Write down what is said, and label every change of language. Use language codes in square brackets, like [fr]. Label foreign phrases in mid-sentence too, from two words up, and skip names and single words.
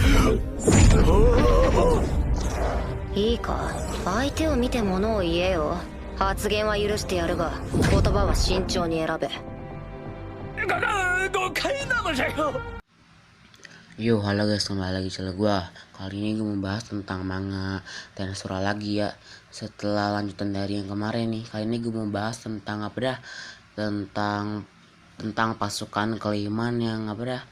[ja] いいか、相手を見て物を言えよ。発言は許してやるが、言葉は慎重に選べ。誤解なのじゃよ。 [id] Yo, halo guys, kembali lagi channel gua. Kali ini gue membahas tentang manga Tensura lagi ya. Setelah lanjutan dari yang kemarin nih, kali ini gue membahas tentang apa dah? Tentang pasukan Kleiman yang apa dah?